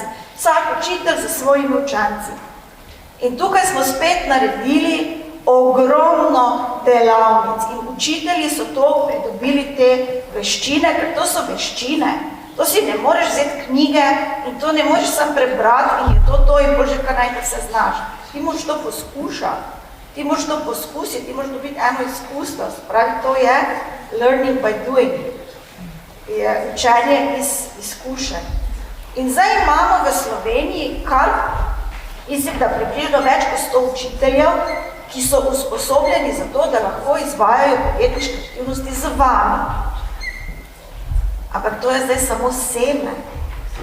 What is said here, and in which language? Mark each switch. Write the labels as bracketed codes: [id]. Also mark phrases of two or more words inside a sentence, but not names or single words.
[sl] Vsak učitelj za svojimi učenci. In tukaj smo spet naredili ogromno delavnic in učitelji so to pridobili te veščine, ker to so veščine. To si ne moreš vzeti knjige in to ne moreš sam prebrati in je to in bože, kar naj se znaš. Ti moraš to poskušati, ti moraš to poskusiti, ti moraš dobiti eno izkustvo. Pravi, to je [en] learning by doing, [sl] je učenje iz izkušenj. In zdaj imamo v Sloveniji kar, mislim, da približno več kot 100 učiteljev, ki so usposobljeni za to, da lahko izvajajo podjetniške aktivnosti z vami. Ampak to je zdaj samo seme.